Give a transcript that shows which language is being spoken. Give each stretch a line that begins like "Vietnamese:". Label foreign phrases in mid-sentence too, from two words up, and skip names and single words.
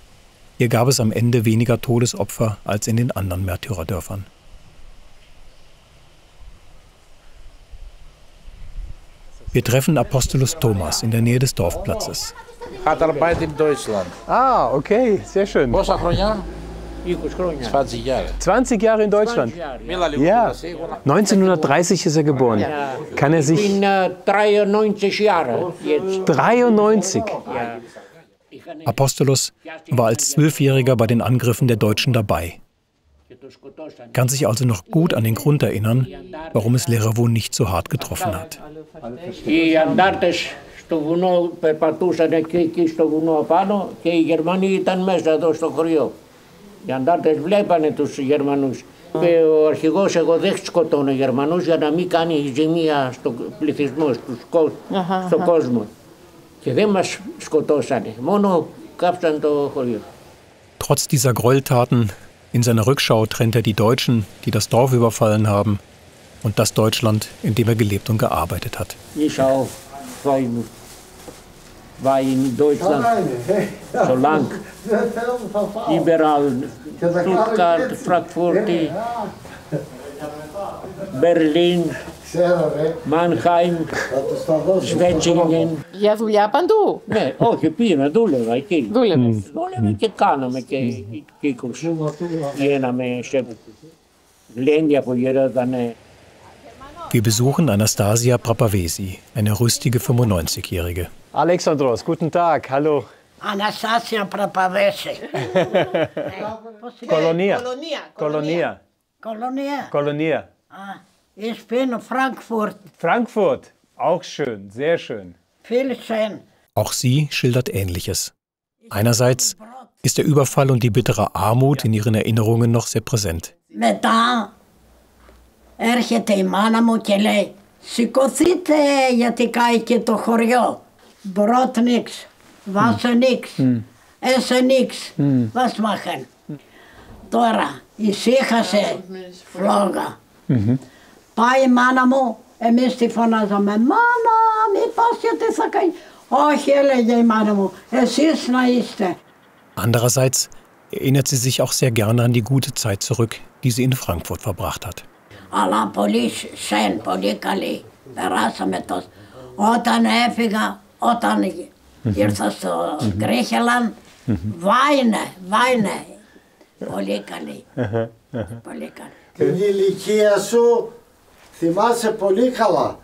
German: Hier gab es am Ende weniger Todesopfer als in den anderen Märtyrerdörfern. Wir treffen Apostolos Thomas in der Nähe des Dorfplatzes. Hat Arbeit in Deutschland. Ah, okay, sehr schön.
Greek: Πόσα χρόνια? 20 Jahre.
German: 20 Jahre in Deutschland. Ja, 1930 ist er geboren. Kann er sich... Ich bin 93 Jahre jetzt. 93? Apostolos war als 12-Jähriger bei den Angriffen der Deutschen dabei. Kann sich also noch gut an den Grund erinnern, warum es Lechowo nicht so hart getroffen hat.
Greek: Οι αντάρτες στο βουνό περπατούσαν εκεί στο βουνό απάνω και οι Γερμανοί ήταν μέσα εδώ στο χωριό. Οι αντάρτες βλέπανε τους Γερμανούς. Και ο αρχηγός εγώ δεν σκοτώνω Γερμανούς για να μην κάνει ζημία στον πληθυσμό, στον κόσμο. Και δεν μας σκοτώσανε, μόνο κάψαν το χωριό.
German: Trotz dieser Gräueltaten, in seiner Rückschau trennt er die Deutschen, die das Dorf überfallen haben, und das Deutschland, in dem er gelebt und gearbeitet hat. Ich auch, war in Deutschland so lang, überall, Stuttgart, Frankfurt, Berlin, Mannheim, Schwetzingen.
Greek: Για δουλειά παντού. Ναι, όχι, πήγαινα, δούλευα εκεί. Δούλευες. Δούλευα και κάναμε και κύκλους. Γίναμε σε γλέντια που γυρότανε.
German: Wir besuchen Anastasia Prapavesi, eine rüstige 95-Jährige. Alexandros, guten Tag, hallo. Anastasia Prapavesi. Kolonia. Kolonia. Kolonia. Kolonia. Ich bin Frankfurt. Frankfurt, auch schön, sehr schön. Viel schön. Auch sie schildert Ähnliches. Einerseits ist der Überfall und die bittere Armut in ihren Erinnerungen noch sehr präsent.
Greek: Μετά έρχεται η μάνα μου και λέει «Σηκωθείτε γιατί κάει και το χωριό.
German: Brot nix, Wasser nix, Essen nix, was machen?»
Greek: Τώρα ησύχασε, φλόγα. Πάει η μάνα μου, εμείς τη φωνάζαμε «Μάνα, μη πας γιατί θα καεί». «Όχι», έλεγε η μάνα μου, «εσείς να είστε».
German: Andererseits erinnert sie sich auch sehr gerne an die gute Zeit zurück, die sie in Frankfurt verbracht hat.
Greek: Αλλά πολύ σεν, πολύ καλή. Περάσαμε τόσο. Όταν έφυγα, όταν ήρθα στο Γκρέχελαν, βάινε. Πολύ καλή. Πολύ καλή. Την ηλικία σου θυμάσαι πολύ καλά.